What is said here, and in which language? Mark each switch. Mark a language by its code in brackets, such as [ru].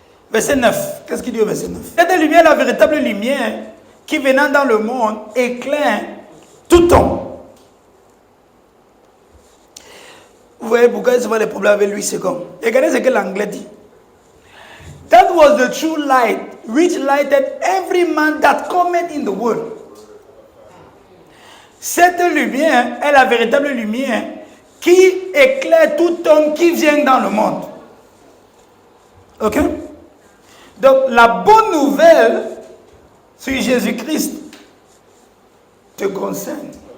[fr] Verset 9. Qu'est-ce qu'il dit au verset 9? Cette lumière, la véritable lumière qui venant dans le monde éclaire tout homme. Vous voyez pourquoi il y a souvent des problèmes avec lui, c'est comme. Regardez ce que l'anglais dit. [en] That was the true light, which lighted every man that cometh in the world. [fr] Cette lumière est la véritable lumière qui éclaire tout homme qui vient dans le monde. Ok? Donc, la bonne nouvelle sur Jésus-Christ te concerne.